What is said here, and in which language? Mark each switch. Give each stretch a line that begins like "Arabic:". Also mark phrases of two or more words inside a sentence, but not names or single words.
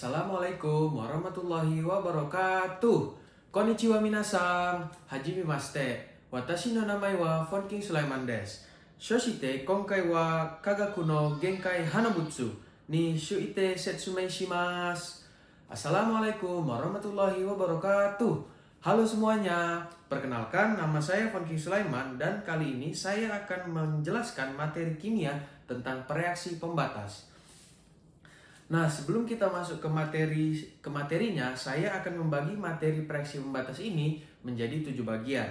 Arabic: السلام عليكم ورحمة الله وبركاته.
Japanese: こんにちは皆さん。はじめまして. 私の名前はFonkin Sulaimanです。そして今回は化学の限界反応物について説明します.
Arabic: السلام عليكم ورحمة الله وبركاته.
Indonesian: Halo semuanya. Perkenalkan, nama saya Fonkin Sulaiman dan kali ini saya akan menjelaskan materi kimia tentang reaksi pembatas. Nah, sebelum kita masuk ke materinya, saya akan membagi materi reaksi pembatas ini menjadi 7 bagian.